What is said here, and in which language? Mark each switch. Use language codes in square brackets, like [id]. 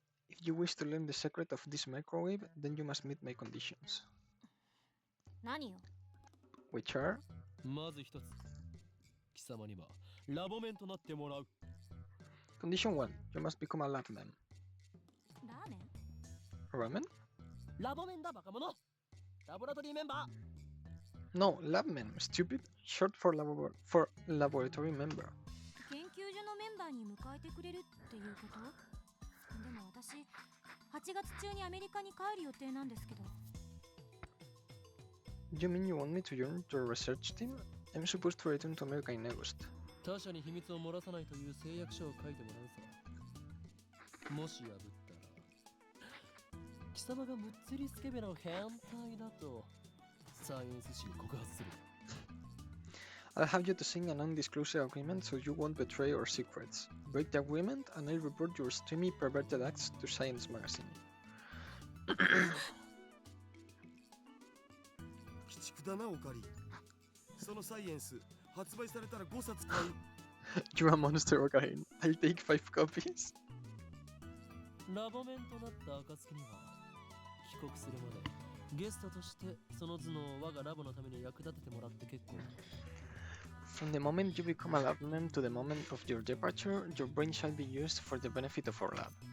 [en] If you wish to learn the secret of this microwave, then you must meet my conditions. [ja] 何よ？ [en] Which are? [ja] まず一つ。貴様にはラボメンとなってもらう。 [en] Condition 1. You must become a lab man. [ja] ラーメン？ [en] Ramen? [ja] ラボメンだバカ者。ラボラトリーメンバー。 [en] No, lab man, stupid. Short for laboratory member. [ja] 研究所のメンバーに迎えてくれるっていうこと？でも私、8月中にアメリカに帰る予定なんですけど。 [en] You mean you want me to join your research team? I'm supposed to return to America in August. [ja] 他者に秘密を漏らさないという誓約書を書いてもらうさ。もし破ったら、貴様がムッツリスケベの変態だとサイエンス誌に告発する。 [en] I'll have you to sign a non-disclosure agreement so you won't betray our secrets. Break the agreement and I'll report your steamy perverted acts to Science Magazine. [ja] 鬼畜だなオカリ。そのサイエンス発売されたら5冊買う。 [en] You're a monster, Okahin. I'll take 5 copies. [ja] ラボメンとなった暁には帰国するまでゲストとしてその頭脳を我がラボのために役立ててもらって結構。 [en] From the moment you become a lab man to the moment of your departure, your brain shall be used for the benefit of our lab.